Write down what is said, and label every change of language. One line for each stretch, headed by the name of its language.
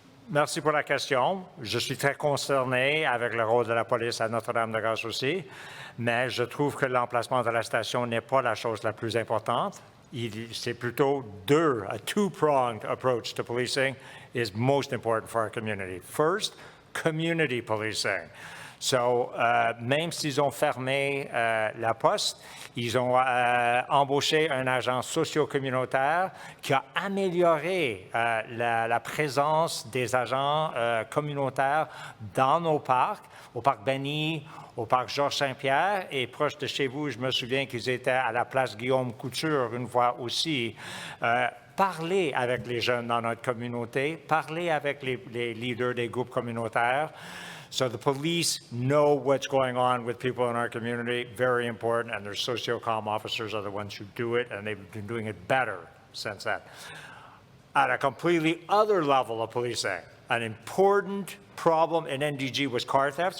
French: Merci pour la question. Je suis très concerné avec le rôle de la police à Notre-Dame-de-Grâce aussi, mais je trouve que l'emplacement de la station n'est pas la chose la plus importante. C'est plutôt
English: a two-pronged approach to policing is most important for our community. First, community policing.
French: So, même s'ils ont fermé la poste, ils ont embauché un agent socio-communautaire qui a amélioré la présence des agents communautaires dans nos parcs, au parc Benny, au parc Georges-Saint-Pierre, et proche de chez vous, je me souviens qu'ils étaient à la place Guillaume Couture une fois aussi. Parler avec les jeunes dans notre communauté, parler avec les leaders des groupes communautaires.
English: So the police know what's going on with people in our community, very important, and their socio-comm officers are the ones who do it, and they've been doing it better since then. At a completely other level of policing, an important problem in NDG was car thefts.